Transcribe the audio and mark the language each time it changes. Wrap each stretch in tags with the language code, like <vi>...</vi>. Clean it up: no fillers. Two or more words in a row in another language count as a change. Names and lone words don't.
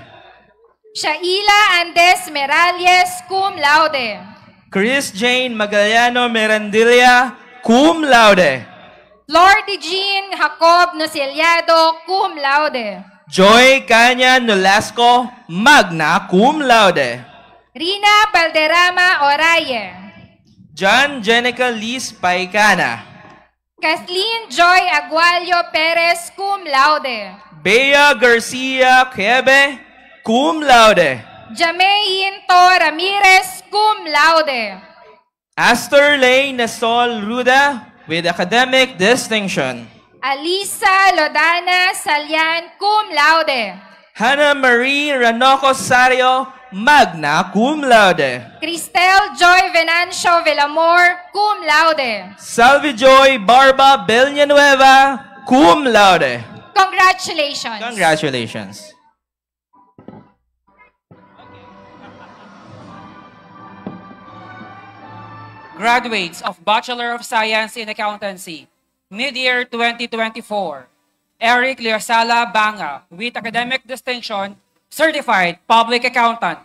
<en>Shaila Andes Merales,</en> <la>cum laude.</la> <en>Chris Jane Magallano Mirandilla,</en> <la>cum laude.</la> <en>Lord Jean Jacob Nociliado,</en> <la>cum laude.</la> <en>Joy Kanya Nolasco,</en> <la>magna cum laude.</la> <en>Rina Valderrama Oraye. John Jenica Liz Paicana. Kathleen Joy Aguayo Perez,</en> <la>cum laude.</la> <en>Bea Garcia Quebe,</en> <la>cum laude.</la> <en>Jamey Into Ramirez,</en> <la>cum laude.</la> <en>Astor Lay Nasol Ruda with academic distinction. Alisa Lodana Salian,</en> <la>cum laude.</la> <en>Hannah Marie Ranoco Sario,</en> <la>magna cum laude.</la> <en>Cristel Joy Venancio Villamor,</en> <la>cum laude.</la> <en>Salvi Joy Barba Villanueva,</en> <la>cum laude.</la> <en>Congratulations. Congratulations. Graduates of Bachelor of Science in Accountancy, mid-year 2024. Eric Liosala Banga, with academic distinction, certified public accountant.</en>